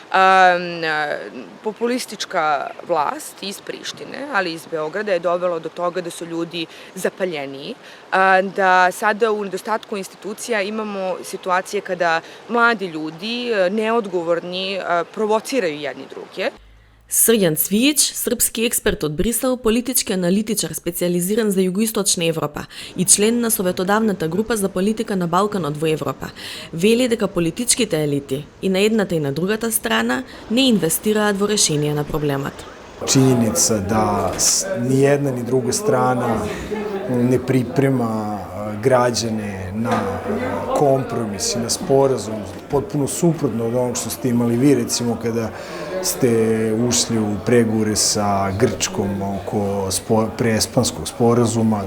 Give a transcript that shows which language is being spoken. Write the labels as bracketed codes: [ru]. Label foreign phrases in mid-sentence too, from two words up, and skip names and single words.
[sr] Populistička vlast iz Prištine, ali i iz Beograda je dovela do toga da su ljudi zapaljeniji, da sada u nedostatku institucija imamo situacije kada mladi ljudi, neodgovorni, provociraju jedni druge. [mk] Срјан Цвијич, српски експерт од Брисел, политички аналитичар специјализиран за југоисточна Европа и член на Советодавната група за политика на Балканот во Европа, вели дека политичките елити и на едната и на другата страна не инвестираат во решение на проблемот. [sr] Činjenica da ni jedna ni druga strana ne priprema građane na kompromis i na sporazum, potpuno suprotno od onog što ste imali vi, recimo kada ste ušli u pregovore sa Grčkom oko preespanskog sporazuma.